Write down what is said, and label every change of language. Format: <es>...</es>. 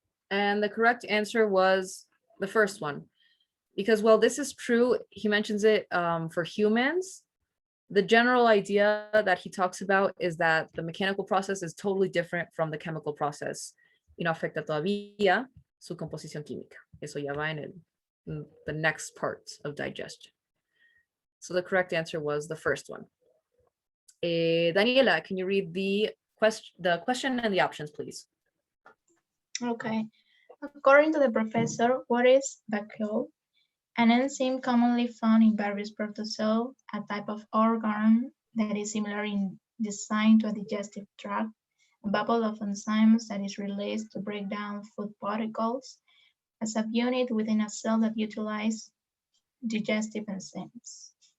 <en>And the correct answer was the first one. Because while this is true, he mentions it for humans. The general idea that he talks about is that the mechanical process is totally different from the chemical process.</en> <es>Y no afecta todavía su composición química. Eso ya va en</es> <en>the next part of digestion. So the correct answer was the first one. Daniela, can you read the question and the options, please? Okay. According to the professor, what is vacuole? An enzyme commonly found in various protozoa, a type of organ that is similar in design to a digestive tract, a bubble of enzymes that is released to break down food particles, a subunit within a cell that utilizes digestive enzymes.</en>